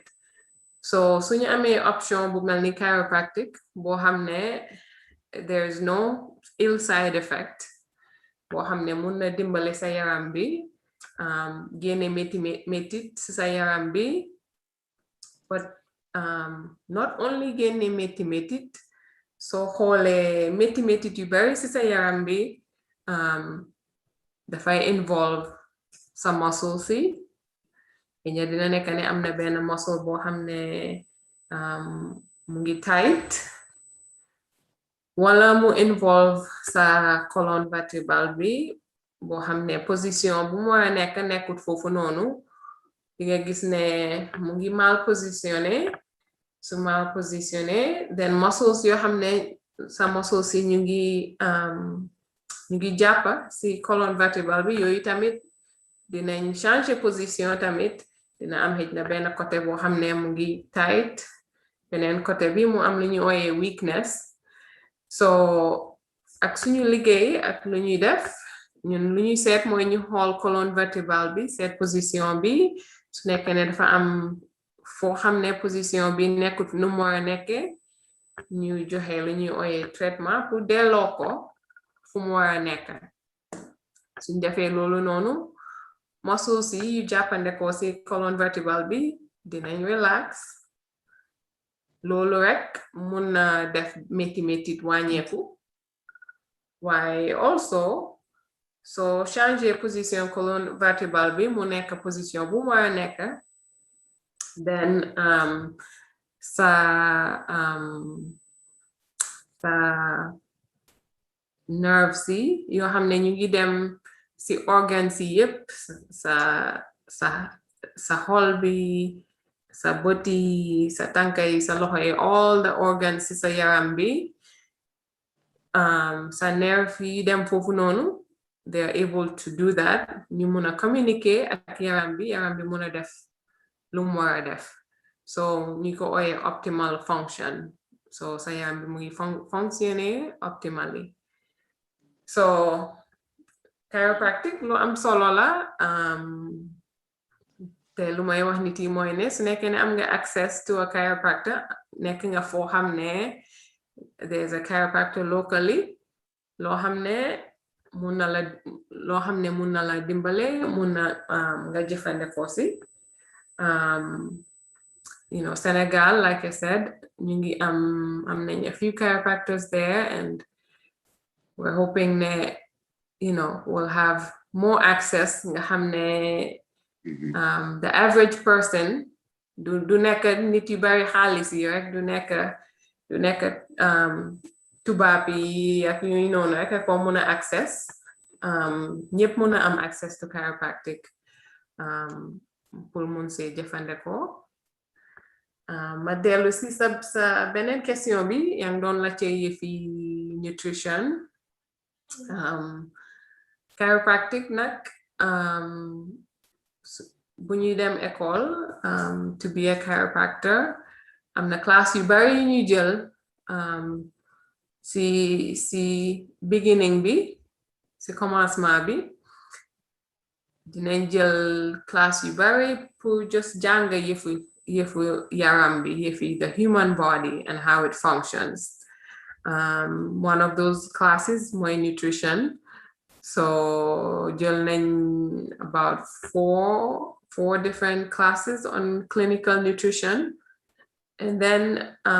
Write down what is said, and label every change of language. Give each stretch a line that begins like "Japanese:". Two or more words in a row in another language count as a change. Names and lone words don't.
Wolof: So suñu amee option bu mel ni chiropractic boo xam ne
English: there is no ill side effect,
Wolof: boo xam ne mun na dimbale sa yaram bi, génne métit ci sa yaram bi,
English: but not only
Wolof: génne métit, soo xoolee métit yu bari ci sa yaram bi dafay involve sa muscle si. Ña dina nekk ne am na benn muscle boo xam ne mu ngi tight, wala mu involve sa
French: colonne vertébrale
Wolof: bi boo xam ne position bu mu war a nekk nekkut foofu noonu. Di nga gis ne mu ngi
French: mal positionné,
Wolof: su
French: mal positionné,
Wolof: then muscles yoo xam ne sa muscles si ñu ngi jàppa si
French: colonne vertébrale
Wolof: bi, yooyu tamit dinañ
French: changer position
Wolof: tamit. Dina am xëj na benn côté boo xam ne mu ngi tight, beneen côté bi mu am lu ñuy ooyee weakness. So ak suñu liggéey ak lu ñuy def, ñun lu ñuy seet mooy ñu xool
French: colonne vertébrale
Wolof: bi, seet position bi. Su nekkee ne dafa am foo xam ne position bi nekkut nu mu war a nekkee, ñu joxe lu ñuy ooyee
French: traitement pour
Wolof: delloo ko fu mu war a nekk. Suñ defee loolu noonu, muscles yi yu jàppande ko ci
French: colonne vertébrale
Wolof: bi dinañ relax. Loolu rek mun na def métit wàññeeku.
English: Why also
Wolof: so
French: changer position colonne vertébrale
Wolof: bi mu nekk position bu mu war a nekk then sa nerves yi yoo xam ne ñu ngi dem si organes yi yépp sa xol bi sa bët yi sa tànka yi sa loxo yi
English: all the organs
Wolof: si sa yaram bi sa nerve yi dem foofu noonu
English: they are able to do that
Wolof: ñu mun a communiquer ak yaram bi mun a def lu mu war a def so ñu ko ooyee
English: optimal function
Wolof: so sa yaram bi mu ngi fonctionner optimally so chiropractic lu am solo la te lu may wax nit yi mooy ne su nekkee ne am nga
English: access to a chiropractor
Wolof: nekk nga foo xam ne
English: there's a chiropractor locally
Wolof: loo xam ne mun na la dimbale mun na nga jëfandikoo si
English: Senegal like I said
Wolof: ñu ngi am nañ
English: a few chiropractors there and we're hoping ne we'll have more access
Wolof: nga xam ne
English: the average person
Wolof: du nekk nit yu bari xaalis yi rek du nekk tubaab yi ak yooyu noonu rek ko mun a access ñëpp mun a am
English: access to chiropractic
Wolof: pour mun see jëfandikoo ma dellu si sa beneen question bi yaa ngi doon la ci yëfi nutrition chiropractic nag bu ñuy dem école
English: to be a chiropractor
Wolof: am na classe yu bari yu ñuy jël si beginning bi si commencement bi dinañ jël classe yu bari pour just jàng yëfu yaram bi yëfi
English: the human body and how it functions one of those classes
Wolof: mooy nutrition so jël nañ
English: about four different classes on clinical nutrition and then